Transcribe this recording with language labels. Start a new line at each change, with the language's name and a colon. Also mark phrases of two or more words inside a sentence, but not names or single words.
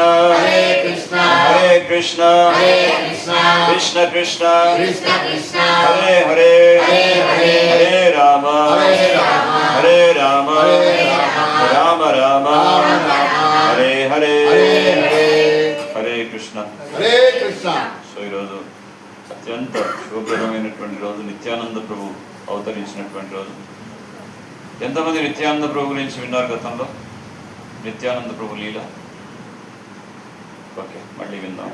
Sanskrit: हरे कृष्ण हरे कृष्ण हरे कृष्ण कृष्ण कृष्ण कृष्ण कृष्ण हरे हरे हरे हरे हरे राम हरे राम हरे राम हरे राम राम राम हरे हरे हरे हरे
Telugu: హరే కృష్ణ. హరే కృష్ణ. సో ఈరోజు అత్యంత శుభప్రదమైనటువంటి రోజు, నిత్యానంద ప్రభు అవతరించినటువంటి రోజు. ఎంతమంది నిత్యానంద ప్రభు గురించి విన్నారు గతంలో? నిత్యానంద ప్రభు లీల. ఓకే, మళ్ళీ విందాం.